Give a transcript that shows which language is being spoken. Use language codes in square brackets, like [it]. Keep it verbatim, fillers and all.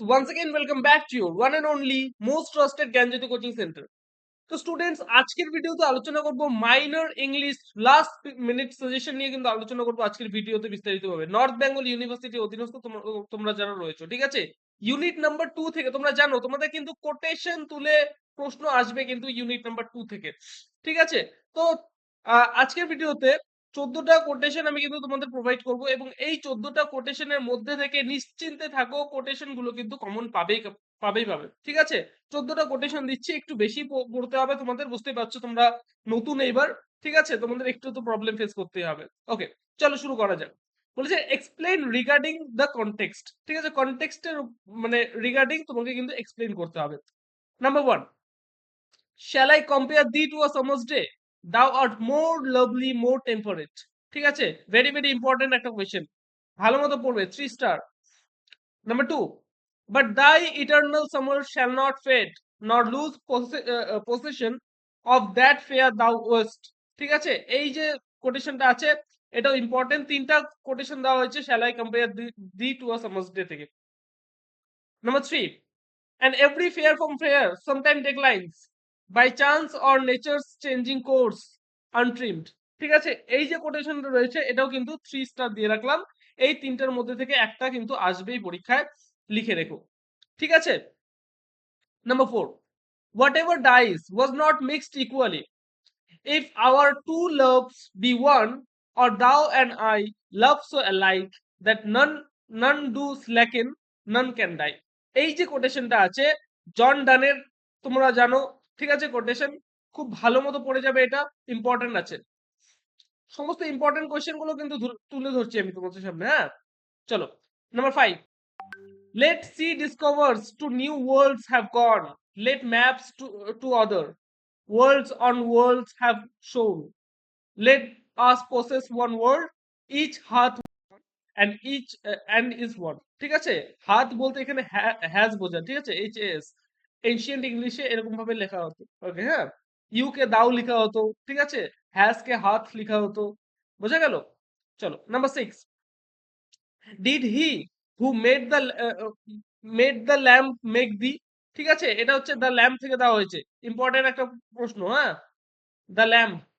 [en] Once again, welcome back to your one and only most trusted Ganjati Coaching Center. [bn] তো students, আজকের ভিডিওতে আলোচনা করব minor English last minute suggestion নিয়ে, কিন্তু আলোচনা করব আজকের ভিডিওতে বিস্তারিতভাবে। নর্থ বেঙ্গল ইউনিভার্সিটি অধীনস্থ তোমরা তোমরা যারা রয়েছে, ঠিক আছে, ইউনিট নাম্বার টু থেকে তোমরা জানো তোমাদের কিন্তু কোটেশন তুলে প্রশ্ন আসবে, কিন্তু ইউনিট নাম্বার টু থেকে, ঠিক আছে। তো আহ, আজকের ভিডিওতে চোদ্দটা কোটেশন আমি কিন্তু তোমাদের প্রোভাইড করব, এবং এই চোদ্দটা কোটেশনের মধ্যে থেকে নিশ্চিন্তে থাকো, কোটেশন গুলো কিন্তু কমন পাবেই পাবেই পাবে, ঠিক আছে। চোদ্দটা কোটেশন দিচ্ছি, একটু বেশি প- পড়তে হবে তোমাদের, বুঝতেই পারছো তোমরা নতুন এইবার, ঠিক আছে, তোমাদের একটু তো প্রবলেম ফেস করতেই হবে। ওকে, চলো শুরু করা যাক। বলেছে [en] explain regarding the context, [bn] ঠিক আছে, কনটেক্সটের মানে রিগার্ডিং তোমাকে কিন্তু এক্সপ্লেন করতে হবে। [en] number one, shall I compare thee to a summer's day, thou art more lovely more temperate, [bn] ঠিক আছে, [en] very very important একটা question, [bn] ভালো মতো পড়বে, [en] Three star. Number two, but thy eternal summer shall not fade, nor lose posse- uh, uh, possession of that fair thou wast, [bn] ঠিক আছে। এই যে কোটেশনটা আছে এটাও ইম্পর্টেন্ট, তিনটা কোটেশন দেওয়া হয়েছে [en] shall I compare thee to a summer's day [bn] থেকে। [en] Number three, and every fair from fair sometime declines by chance or nature's changing course untrimmed, [bn] ঠিক আছে। এই যে কোটেশনটা রয়েছে এটাও কিন্তু থ্রি স্টার দিয়ে রাখলাম, এই তিনটার মধ্যে থেকে একটা কিন্তু আসবেই পরীক্ষায়, লিখে রেখো, ঠিক আছে। [en] Number four, whatever dies was not mixed equally, if our two loves be one, or thou and I love so alike that none none do slacken, none can die. [bn] এই যে কোটেশনটা আছে জন ডানের, তোমরা জানো, ঠিক আছে, কোটেশন খুব ভালো মতো পড়ে যাবে, এটা ইম্পর্টেন্ট আছে, সমস্ত ইম্পর্টেন্ট কোয়েশ্চেন গুলো কিন্তু ধু- তুলে ধরছি আমি তোমাদের সামনে, হ্যাঁ। চলো [en] Number five, let sea discovers to new worlds have gone. Let maps to, to other worlds on worlds have shown. Let us possess one world, each hath and each uh, and is one, [bn] ঠিক আছে। হাত বলতে এখানে has বোঝা, ঠিক আছে, H S, ancient ইংলিশে এরকম ভাবে লেখা হতো, ওকে, হ্যাঁ, ইউ কে দাও লেখা হতো, ঠিক আছে, হ্যাজ কে হাত লেখা হতো, বোঝা গেল। চলো [en] number six, did he who made the made the lamp make the, [bn] ঠিক আছে, এটা হচ্ছে দ্য ল্যাম্প থেকে দেওয়া হয়েছে, ইম্পর্টেন্ট একটা প্রশ্ন, হ্যাঁ, দ্য ল্যাম্প।